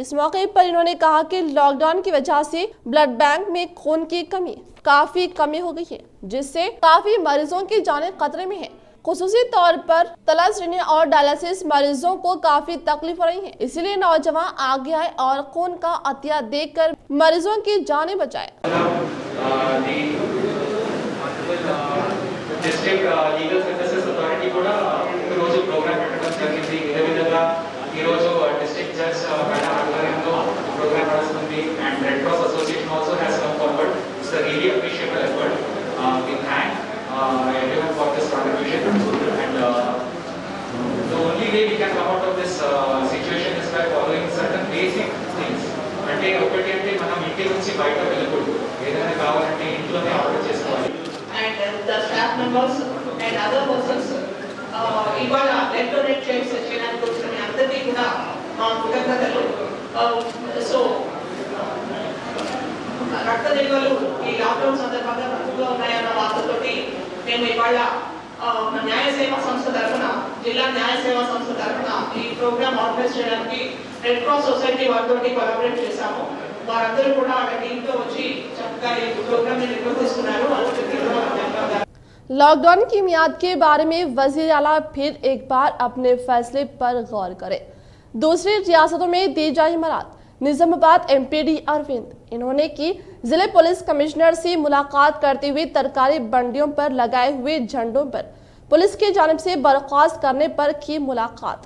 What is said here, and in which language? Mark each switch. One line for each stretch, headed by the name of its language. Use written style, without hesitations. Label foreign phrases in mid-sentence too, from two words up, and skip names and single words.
Urdu: اس موقع پر انہوں نے کہا کہ لاک ڈاؤن کی وجہ سے بلڈ بینک میں خون کی کافی کمی ہو گئی ہے، جس سے کافی مریضوں کی جانیں خطرے میں ہے. خصوصی طور پر تلاسرینیا اور ڈائلیسس مریضوں کو کافی تکلیف ہو رہی ہے، اس لیے نوجوان آگے آئے اور خون کا عطیہ دے کر مریضوں کی جانیں بچائے.
Telugu: డిస్ట్రిక్ట్ లీగల్ సర్వీసెస్ అథారిటీ కూడా ఈరోజు ప్రోగ్రామ్ పెట్టడం జరిగింది. ఇదే విధంగా ఈరోజు
English: district judge madam
Telugu: ఆధ్వర్యంలో ప్రోగ్రామ్ నడుస్తుంది
English: and Red Cross Association also has come forward. It's a really appreciable effort. we thank everyone for this contribution and the only way we can come out of this situation is by following certain basic things.
Telugu: అంటే ఒకటి అంటే మనం ఇంటి నుంచి బయట వెళ్ళకూడదు, ఏదైనా కావాలంటే ఇంట్లోనే ఆర్డర్ చేసుకోవాలి.
English: And the staff members and other persons
Telugu: ఇవాళ
English: blood donate
Telugu: చేయడానికి వచ్చిన అందరికీ కూడా మా కృతజ్ఞతలు. సో రక్త నిల్వలు ఈ లాక్డౌన్ సందర్భంగా తక్కువగా ఉన్నాయన్న వార్తతోటి మేము ఇవాళ న్యాయ సేవా సంస్థ తరఫున, జిల్లా న్యాయ సేవా సంస్థ తరఫున ఈ ప్రోగ్రామ్ ఆర్గనైజ్ చేయడానికి రెడ్ క్రాస్ సొసైటీ వారితో కొలాబరేట్ చేశాము. వారందరూ కూడా ఆ టీంతో వచ్చి చక్కగా ఈ ప్రోగ్రామ్ ని నిర్వహిస్తున్నారు.
Urdu: لاک ڈاؤن کی میعاد کے بارے میں وزیر اعلیٰ پھر ایک بار اپنے فیصلے پر غور کریں. دوسری ریاستوں میں دی جائے حمایت۔ نظام آباد MPD اروند، انہوں نے کی ضلع پولیس کمشنر سے ملاقات کرتے ہوئے ترکاری منڈیوں پر لگائے ہوئے جھنڈوں پر پولیس کی جانب سے برخاست کرنے پر کی ملاقات.